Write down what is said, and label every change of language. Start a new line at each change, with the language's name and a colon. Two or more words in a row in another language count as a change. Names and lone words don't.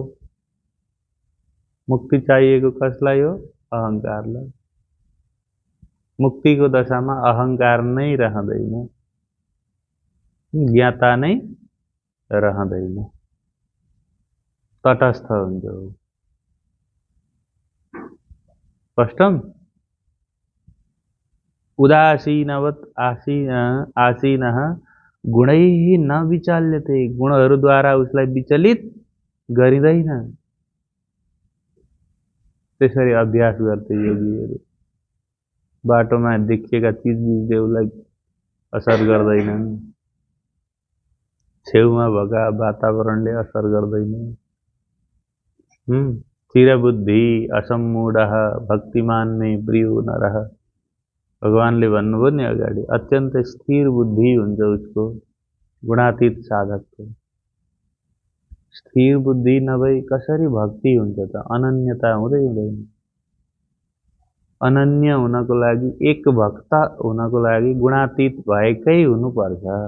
Nepali: मुक्ति चाहिएको कसलाई हो? अहंकारलाई। मुक्तिको दशामा अहंकार नै रहँदैन, ज्ञाता नै रहँदैन, तटस्थ हुन्छ। स्पष्टम?
Sanskrit: उदासीनवत आसीनः गुणैः न विचाल्यते,
Nepali: गुणहरूद्वारा उसलाई विचलित गरिँदैन। त्यसरी अभ्यास गर्थे योगीहरू। बाटोमा देखिएका चिजबिजले उसलाई असर गर्दैनन्, छेउमा भएका वातावरणले असर गर्दैन।
Sanskrit: स्थिरबुद्धि असम्मूढः भक्तिमान मे प्रियो नरः।
Nepali: भगवानले भन्नुभयो नि अगाडि, अत्यन्त स्थिर बुद्धि हुन्छ उसको, गुणातीत साधकको। स्थिर बुद्धि नभई कसरी भक्ति हुन्छ त? अनन्यता हुँदै हुँदैन। अनन्य हुनको लागि, एक भक्त हुनको लागि गुणातीत भएकै हुनुपर्छ।